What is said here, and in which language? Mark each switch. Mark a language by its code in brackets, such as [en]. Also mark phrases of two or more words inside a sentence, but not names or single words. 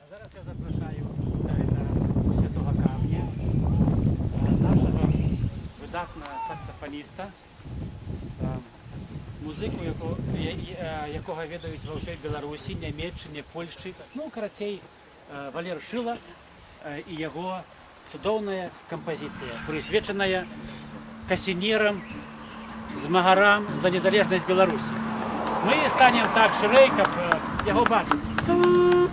[uk] Зараз я запрошую до Святого Камня нашого видатного саксофоніста, музику, якого [be] ведають ва ўсёй Беларусі, Нямеччине, Польшчы, ну, карацей, Валер Шыла і яго цудоўная кампазіцыя, прысвечаная касінерам, змагарам за незалежнасць Беларусі. Мы станем так шырэй, каб яго бачыць.